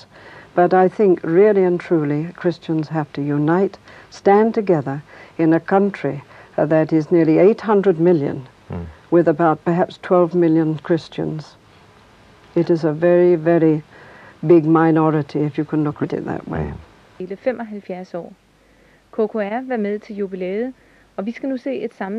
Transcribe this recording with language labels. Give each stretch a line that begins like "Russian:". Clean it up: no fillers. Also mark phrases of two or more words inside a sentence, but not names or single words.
English: But I think really and truly Christians have to unite, stand together in a country that is nearly 800 million, with about perhaps 12 million Christians. It is a very, very big minority, if you can look at it that way.
Danish: Hele 75 år. KKR var med til jubilæet, og vi skal nu se et